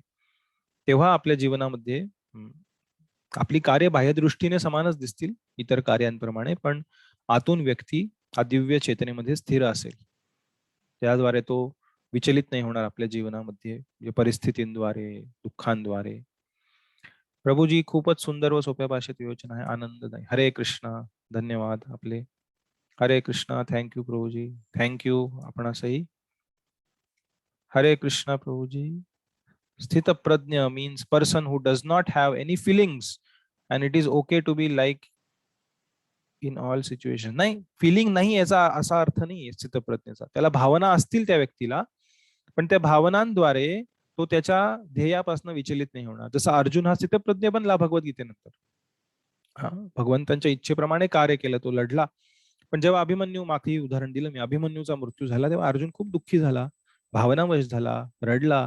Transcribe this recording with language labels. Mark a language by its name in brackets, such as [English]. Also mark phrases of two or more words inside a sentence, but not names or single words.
[Marathi] तेव्हा आपल्या जीवनामध्ये आपली कार्य बाह्यदृष्टीने समानच दिसतील इतर कार्यांप्रमाणे, पण आतून व्यक्ती हा दिव्य चेतनेमध्ये स्थिर असेल. त्याद्वारे तो विचलित नाही होणार आपल्या जीवनामध्ये परिस्थितींद्वारे, दुःखांद्वारे. प्रभूजी खूपच सुंदर व सोप्या भाषेत योजना आहे, आनंददायी. हरे कृष्णा. धन्यवाद आपले. हरे कृष्णा. थँक्यू प्रभूजी, थँक्यू आपणासही. हरे कृष्णा प्रभूजी. स्थित प्रज्ञ [English] means person who does not have any feelings and it is okay to be like in all situations. [Marathi] नाही, फिलिंग नाही याचा असा अर्थ नाही स्थितप्रज्ञेचा. त्याला भावना असतील त्या व्यक्तीला, पण त्या भावनांद्वारे तो त्याच्या ध्येयापासून विचलित नाही होणार. जसा अर्जुन हा स्थितप्रज्ञ बनला भगवद्गीतेनंतर. भगवंतांच्या इच्छेप्रमाणे कार्य केलं, तो लढला. पण जेव्हा अभिमन्यू, मागही उदाहरण दिलं मी, अभिमन्यूचा मृत्यू झाला तेव्हा अर्जुन खूप दुःखी झाला, भावनावश झाला, रडला.